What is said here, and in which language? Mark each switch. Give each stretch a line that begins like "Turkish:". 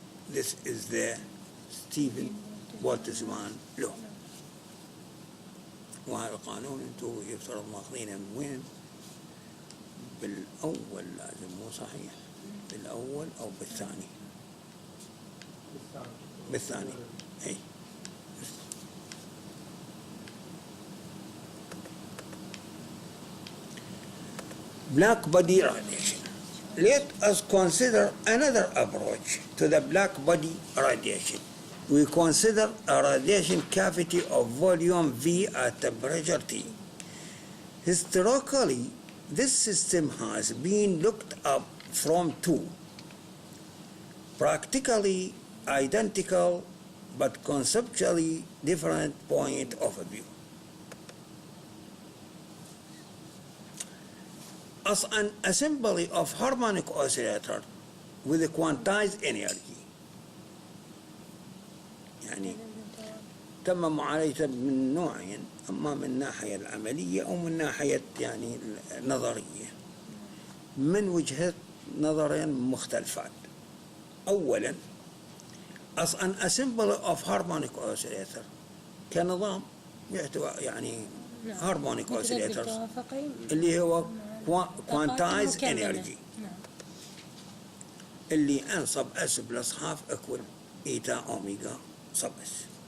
English: This is the Stephen Boltzmann law.
Arabic: وهذا القانون انتو يفترض ماخذينه من وين؟ بالاول لازم مو صحيح، بالاول او بالثاني. بالثاني اي
English: black body radiation. Let us consider another approach to the black body radiation. We consider a radiation cavity of volume V at temperature T. Historically, this system has been looked up from two practically identical but conceptually different point of view. As an assembly of harmonic oscillator with a quantized energy.
Arabic: يعني تم معالجته من نوعين، أما من الناحية العملية أو من ناحية يعني نظرية، من وجهة نظرين مختلفات.
English: أولا as an assembly of harmonic oscillator
Arabic: كنظام يحتوي يعني
English: harmonic oscillators
Arabic: اللي هو
English: quantized energy اللي N sub S plus half equal eta omega sub S.